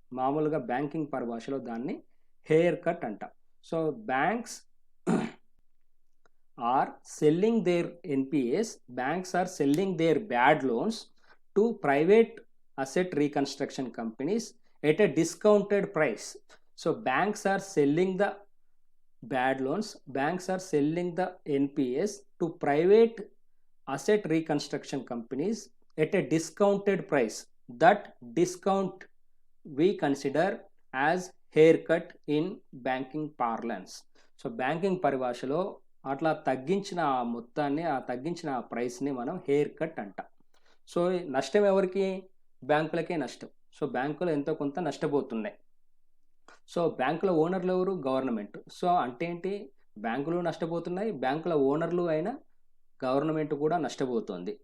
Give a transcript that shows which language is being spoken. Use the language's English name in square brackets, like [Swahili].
[Telugu] మామూలుగా బ్యాంకింగ్ పరిభాషలో దాన్ని హెయిర్ కట్ అంటాం. [English] So banks are selling their NPS, banks are selling their bad loans to private asset reconstruction companies at a discounted price. So banks are selling the bad loans, banks are selling the NPS to private asset reconstruction companies at a discounted price. That discount we consider as haircut in banking parlance. [Telugu] So banking పరిభాషలో అట్లా తగ్గించిన ఆ మొత్తాన్ని, ఆ తగ్గించిన ఆ ప్రైస్ని మనం hair cut అంటాం. సో నష్టం ఎవరికి? బ్యాంకులకే నష్టం. సో బ్యాంకులు ఎంతో కొంత నష్టపోతున్నాయి. సో బ్యాంకుల ఓనర్లు ఎవరు? గవర్నమెంట్. సో అంటే ఏంటి, బ్యాంకులు నష్టపోతున్నాయి, బ్యాంకుల ఓనర్లు అయినా గవర్నమెంట్ కూడా నష్టపోతుంది.